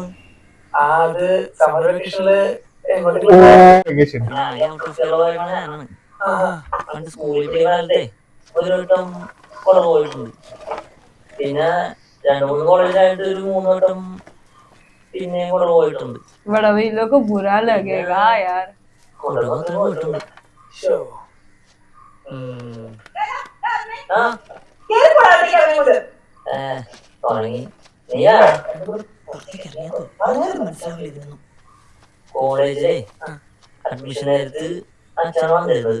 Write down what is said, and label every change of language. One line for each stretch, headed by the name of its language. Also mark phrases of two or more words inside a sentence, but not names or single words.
Malayalam: അത് സമ്മർ വെക്കേഷനില് പണ്ട് സ്കൂളിൽ പഠിക്കുന്ന കാലത്തെ ഒരു വട്ടം കൊളർ പോയിട്ടുണ്ട്. പിന്നെ 2-3 കോളേജിലായിട്ട് ഒരു 3 വട്ടം പിന്നെ കൊളർ പോയിട്ടുണ്ട്.
Hindi: बड़ा भी लोग को बुरा लगेगा यार.
Malayalam: കൊളർ മാത്രം പോയിട്ടുണ്ട്. തുടങ്ങി കോളേജിലെ അഡ്മിഷൻ നേരത്ത് അച്ഛനാണ് വന്നിരുന്നത്.